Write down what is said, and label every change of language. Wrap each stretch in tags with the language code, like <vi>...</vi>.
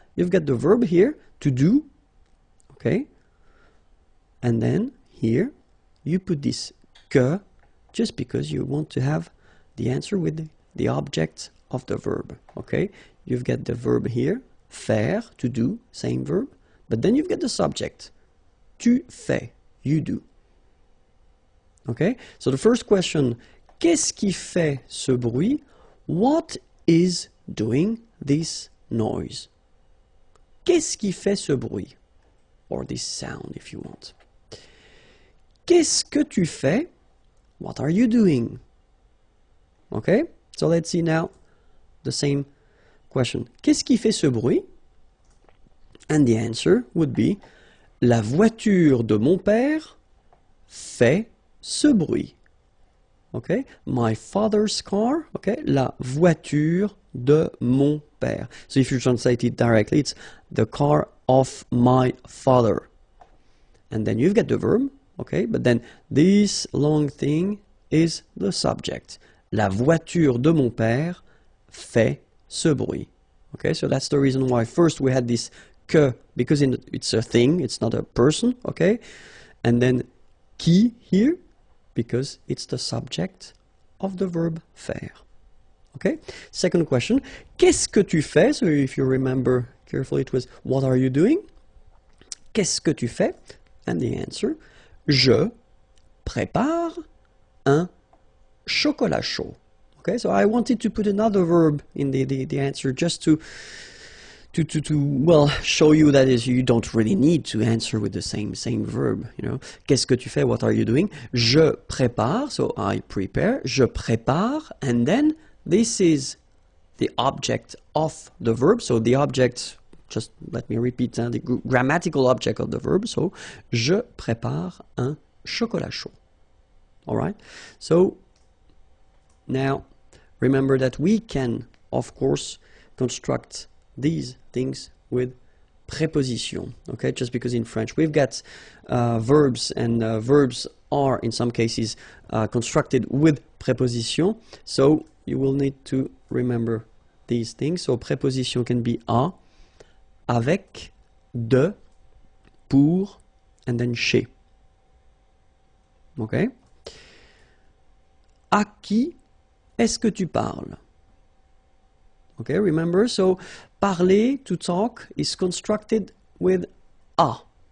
<en>You've got the verb here, to do. Okay. And then here you put this que just because you want to have the answer with the object of the verb. Okay. You've got the verb here, faire, to do, same verb. But then you've got the subject.</en> <fr>Tu fais,</fr> <en>you do. Okay? So the first question,</en> <fr>qu'est-ce qui fait ce bruit?</fr> <en>What is doing this noise?</en> <fr>Qu'est-ce qui fait ce bruit?</fr> <en>Or this sound, if you want.</en> <fr>Qu'est-ce que tu fais?</fr> <en>What are you doing? Okay? So let's see now the same question.</en> <fr>Qu'est-ce qui fait ce bruit?</fr> <en>And the answer would be,</en> <fr>la voiture de mon père fait ce bruit.</fr> <en>Okay? My father's car. Okay?</en> <fr>La voiture de mon père.</fr> <en>So if you translate it directly, it's the car of my father. And then you've got the verb. Okay? But then this long thing is the subject.</en> <fr>La voiture de mon père fait ce bruit.</fr> <en>Okay? So that's the reason why first we had this que, because it's a thing, it's not a person, okay? And then qui here, because it's the subject of the verb faire. Okay? Second question,</en> <fr>qu'est-ce que tu fais?</fr> <en>So if you remember carefully, it was, what are you doing?</en> <fr>Qu'est-ce que tu fais?</fr> <en>And the answer,</en> <fr>je prépare un chocolat chaud.</fr> <en>Okay, so I wanted to put another verb in the answer just to well, show you that is you don't really need to answer with the same verb, you know.</en> <fr>Qu'est-ce que tu fais?</fr> <en>What are you doing?</en> <fr>Je prépare,</fr> <en>so I prepare.</en> <fr>Je prépare,</fr> <en>and then this is the object of the verb. So the object, just let me repeat, the grammatical object of the verb.</en> <fr>So je prépare un chocolat chaud.</fr> <en>All right. So now remember that we can, of course, construct these things with preposition, okay? Just because in French we've got verbs, and verbs are in some cases constructed with preposition, so you will need to remember these things. So preposition can be à, avec, de, pour, and then chez. Okay?</en> <fr>À qui est-ce que tu parles?</fr> <en>Okay, remember, so parler, to talk, is constructed with à.</en>